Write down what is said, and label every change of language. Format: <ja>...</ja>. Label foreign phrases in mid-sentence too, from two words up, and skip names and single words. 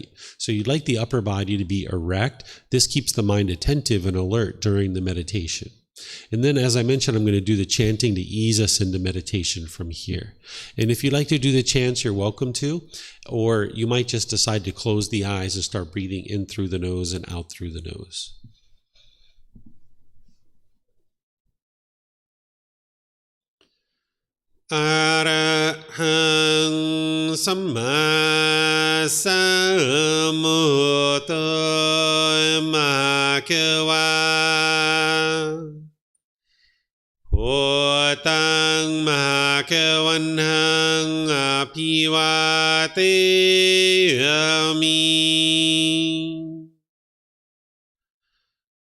<en>So you'd like the upper body to be erect. This keeps the mind attentive and alert during the meditation. And then, as I mentioned, I'm going to do the chanting to ease us into meditation from here. And if you'd like to do the chants, you're welcome to, or you might just decide to close the eyes and start breathing in through the nose and out through the nose.</en> <pi>Arahang Samma Sambuddho Bhagava Wat Tung Bhagavanhang Aphivateyami</pi>